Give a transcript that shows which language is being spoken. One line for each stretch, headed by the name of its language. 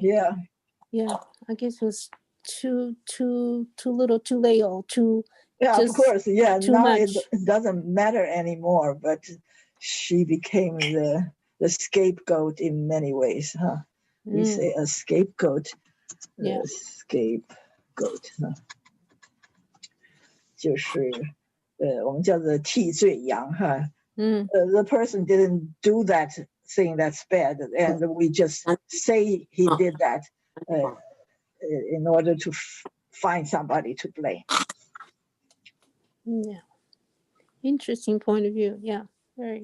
English: Yeah. Yeah. I guess it was too little, too late, or too. Yeah, of course. Yeah. Too now much. It doesn't matter anymore, but she became the scapegoat in many ways, huh? We say a scapegoat. Yeah.
Chinese: Scapegoat, 就是我们叫做替罪羊哈。
English: The person didn't do that thing that's bad, and we just say he did that in order to find somebody to blame. Yeah. Interesting point of view. Yeah. Very.